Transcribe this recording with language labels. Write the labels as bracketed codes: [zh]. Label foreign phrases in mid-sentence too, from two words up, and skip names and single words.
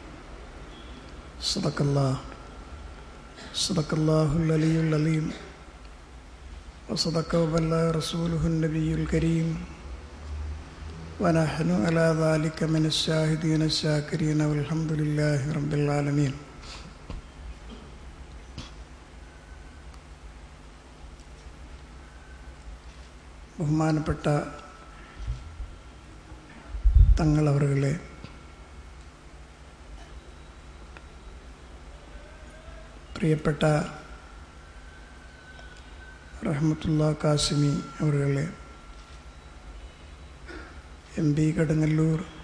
[ar] صدق الله العلي العظيم وصدق وبلغ رسوله النبي الكريم ونحن على ذلك من الشاهدين الشاكرين والحمد لله رب العالمين. [ml] ബഹുമാനപ്പെട്ട തങ്ങളവറുകളെ, പ്രിയപ്പെട്ട റഹ്മത്തുള്ള കാസിമി അവറുകളെ, MP കടുങ്ങല്ലൂർ,